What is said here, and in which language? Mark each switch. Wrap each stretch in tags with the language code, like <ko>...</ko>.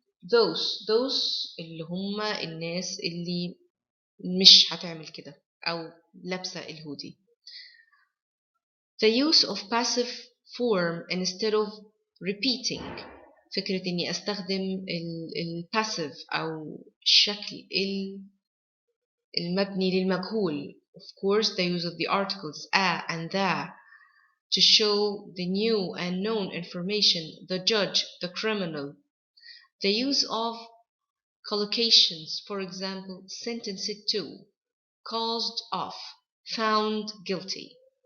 <ar>those اللي هم الناس اللي مش هتعمل كده أو لابسة الهودي.</ar> <en>The use of passive form instead of repeating.</en> <ar>فكرة إني أستخدم passive أو الشكل المبني للمجهول.</ar> <en>Of course, the use of the articles a and the to show the new and known information, the judge, the criminal. The use of collocations, for example, sentenced to, caused of, found guilty.</en>